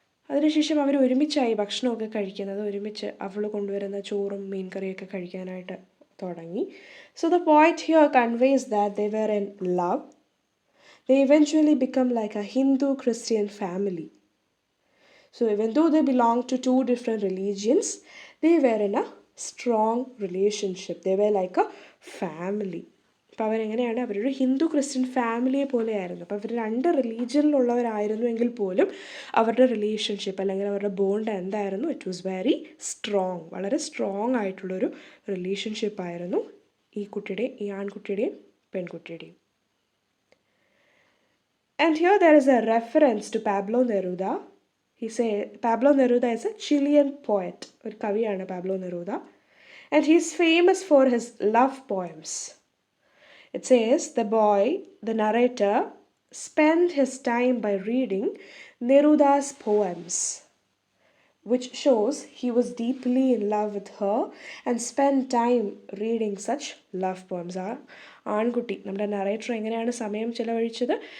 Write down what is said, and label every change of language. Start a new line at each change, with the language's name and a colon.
Malayalam: അതിനുശേഷം അവർ ഒരുമിച്ചായി ഭക്ഷണമൊക്കെ കഴിക്കുന്നത്, ഒരുമിച്ച് അവൾ കൊണ്ടുവരുന്ന ചോറും മീൻ കറിയൊക്കെ കഴിക്കാനായിട്ട് തുടങ്ങി.
English: So the point here conveys that they were in love. They eventually become like a Hindu-Christian family. So even though they belonged to two different religions, they were in a strong relationship. They were like a family.
Malayalam: അപ്പോൾ അവരെങ്ങനെയാണ്, അവരൊരു Hindu-Christian ഫാമിലിയെ പോലെയായിരുന്നു. അപ്പോൾ അവർ രണ്ട് റിലീജിയനിലുള്ളവരായിരുന്നു എങ്കിൽ പോലും അവരുടെ റിലേഷൻഷിപ്പ് അല്ലെങ്കിൽ അവരുടെ ബോണ്ട് എന്തായിരുന്നു,
English: It was very strong.
Malayalam: വളരെ സ്ട്രോങ് ആയിട്ടുള്ളൊരു റിലേഷൻഷിപ്പായിരുന്നു ഈ ആൺകുട്ടിയുടെയും പെൺകുട്ടിയുടെയും.
English: And here there is a reference to Pablo Neruda. Pablo Neruda is a Chilean poet.
Malayalam: ഒരു കവിയാണ് Pablo Neruda.
English: And he is famous for his love poems. It says, the boy, the narrator, spent his time by reading Neruda's poems, which shows he was deeply in love with her and spent time reading such love poems.
Malayalam: ആ ആൺകുട്ടി നമ്മുടെ narrator എങ്ങനെയാണ് സമയം ചിലവഴിച്ചത്?